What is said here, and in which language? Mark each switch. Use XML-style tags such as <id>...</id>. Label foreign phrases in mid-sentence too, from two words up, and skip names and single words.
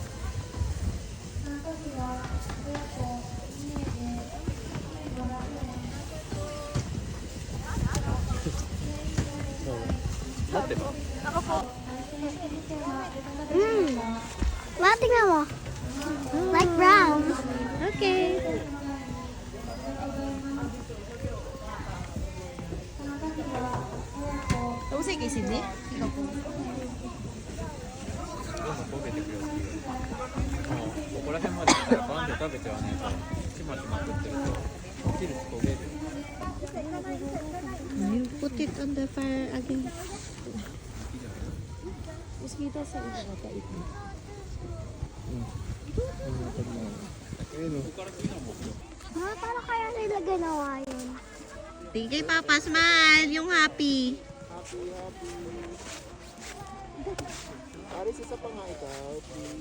<tl>Ma, tingnan mo.</tl> <en>Like brown.</en> <tl>Okay. Tapos kay Sydney? Ikaw po.</tl> <ja>ここら辺まで来たらバンで食べてはねちまちま食ってると切ると焦げる</ja> <en>You put it on the fire again.</en> <tl>Ayun o. Ma, paano kaya nila ginawa yun? Tingin kay Papa, smile. Yung happy. Paris, isa pa nga ikaw, please.</tl>